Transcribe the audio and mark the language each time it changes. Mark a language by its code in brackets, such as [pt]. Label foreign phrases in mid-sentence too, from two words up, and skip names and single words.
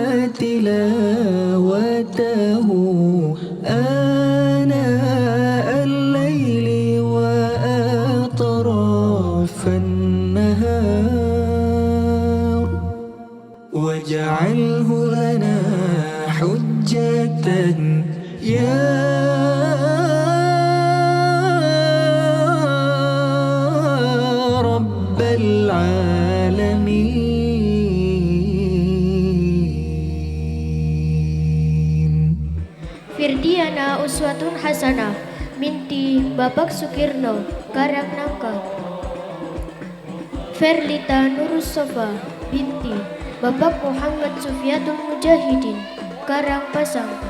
[ar] تلاوته آناء الليل وأطراف النهار واجعله لنا حجة يا رب العالمين. [id] Firdiana Uswatun Hasanah binti Bapak Sukirno Karang Nangka. Ferlita Nurus Sofa binti Bapak Muhammad Sufyatul Mujahidin Karang Pasang.